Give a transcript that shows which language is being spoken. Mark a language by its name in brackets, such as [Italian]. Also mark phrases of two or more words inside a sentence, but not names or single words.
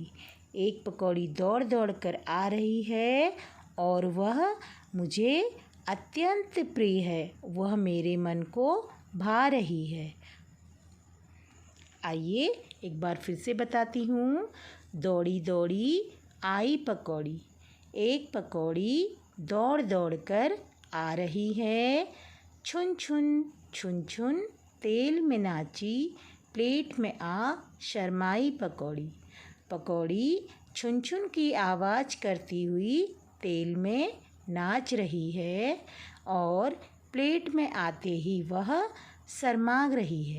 [Hindi] एक पकौड़ी दौड़ दौड़ कर आ रही है और वह मुझे अत्यंत प्रिय है, वह मेरे मन को भा रही है। आइए एक बार फिर से बताती हूँ। दौड़ी दौड़ी आई पकौड़ी, एक पकौड़ी दौड़ दौड़ कर आ रही है। छुन छुन छुन छुन, तेल में नाची प्लेट में आ शरमाई पकौड़ी। पकौड़ी छुन छुन की आवाज़ करती हुई तेल में नाच रही है और प्लेट में आते ही वह शर्मा रही है।